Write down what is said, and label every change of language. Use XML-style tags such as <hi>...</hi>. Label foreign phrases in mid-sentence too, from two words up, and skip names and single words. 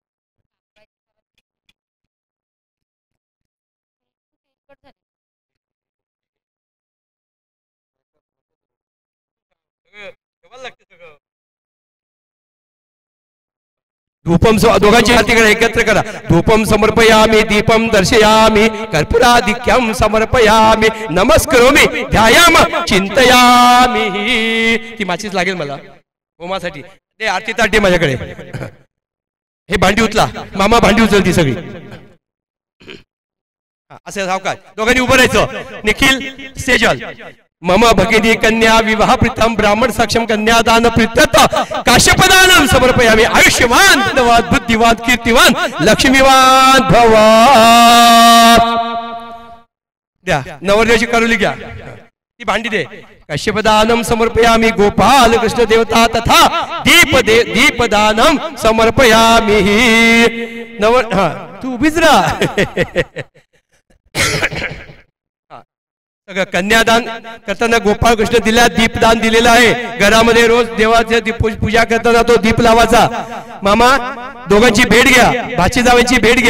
<mr>धूपम दोघांची हाती करा एकत्र करा.</mr> <sa>धूपम समर्पयामी दीपम दर्शयामी कर्पूराधिक्यम समर्पयामी नमस्करोमी ध्यायाम चिंतयामी.</sa> <mr>ती माचीच लागेल मला होमासाठी. ते आरती ताटे माझ्याकडे. हे भांडी उचला मामा. भांडी उचलती सगळी. असं सावकाश दोघांनी उभं राहायचं.</mr> <sa>निखिल सेजल मम भगिनी कन्या विवाह प्रीतम ब्राह्मण सक्षम कन्यादान प्रीत्यर्थ काश्यपदानम समर्पयामी. आयुष्यवान धनवान बुद्धिवान कीर्तिवान लक्ष्मीवान भवा.</sa> <mr>द्या नवरदेवाची करुली घ्या. ती भांडी दे.</mr> <sa>काश्यपदानम समर्पयामी गोपाल कृष्ण देवता तथा दीपदानम समर्पयामी.</sa> <mr>तू उभीच राहा. कन्यादान करताना गोपाळ कृष्ण दिला दीपदान दिलेलं आहे. घरामध्ये रोज देवाचे पूजा करताना तो दीप लावायचा. मामा दोघांची भेट घ्या. भाची जावांची भेट घ्या.</mr>